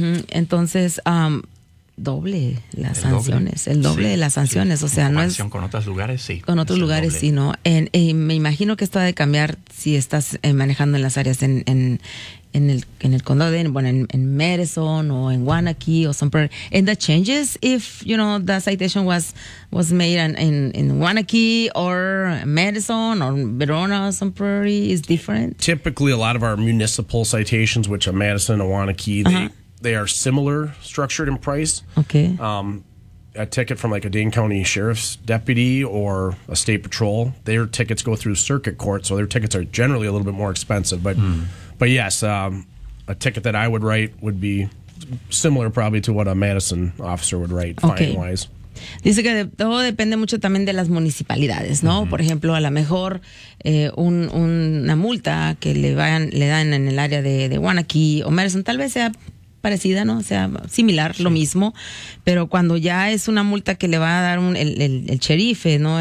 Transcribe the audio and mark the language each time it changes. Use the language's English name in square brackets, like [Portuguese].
[Spanish] Entonces, doble las el sanciones, doble. El doble sí, de las sanciones, sí. O sea, no es... Con otros lugares, sí. Con otros lugares, sí, ¿no? Me imagino que esto ha de cambiar si estás manejando en las áreas en el condado de, bueno, en Madison o en Wanakee o [English] some part. And that changes if, you know, the citation was made in Wanakee or Madison or Verona or some part is different. Typically, a lot of our municipal citations, which are Madison or Wanakee, they are similar structured in price. Okay. A ticket from like a Dane County Sheriff's deputy or a state patrol, their tickets go through circuit court, so their tickets are generally a little bit more expensive, but... But yes, a ticket that I would write would be similar probably to what a Madison officer would write, fine-wise. [Spanish] Dice que todo depende mucho también de las municipalidades, ¿no? Por ejemplo, a lo mejor una multa que le dan en el área de Wanakee o Madison, tal vez sea parecida, ¿no? O sea, similar, sí. Lo mismo. Pero cuando ya es una multa que le va a dar el sheriff, ¿no?